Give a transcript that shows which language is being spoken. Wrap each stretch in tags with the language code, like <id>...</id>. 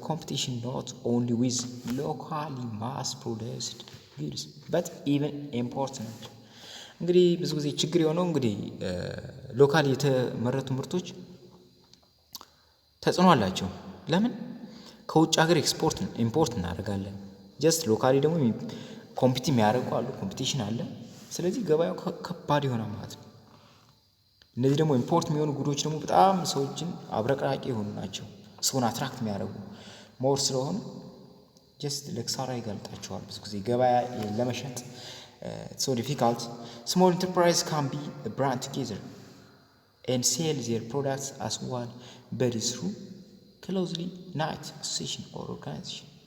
<en>Competition not only with locally mass-produced goods but even important.</en> <am>እንግዲህ ብዙ ጊዜ ችግር የሆነው እንግዲህ ሎካሊ የተመረቱ ምርቶች ተጽዕኖ አላቸው። ለምን ከውጭ ሀገር ኢምፖርት እናደርጋለን። ጀስት ሎካሊ ደግሞ ኮምፒት የሚያደርጉ አሉ፣ ኮምፒቲሽን አለ። ስለዚህ ገበያው ከባድ ይሆናል ማለት ነው። እነዚህ ደግሞ ኢምፖርት የሚሆኑ ጉዶች ደግሞ በጣም ሰዎችን አብረቅራቂ የሆኑ ናቸው። ሰውን አትራክት የሚያደርጉ ሞር ስለሆኑ ጀስት ለክሳራ ይጋልጣቸዋል። ብዙ ጊዜ ገበያ ለመሸጥ</am> <en>so difficult. Small enterprise can be a brand together and sell their products as one, but through closely knit association or organization.</en>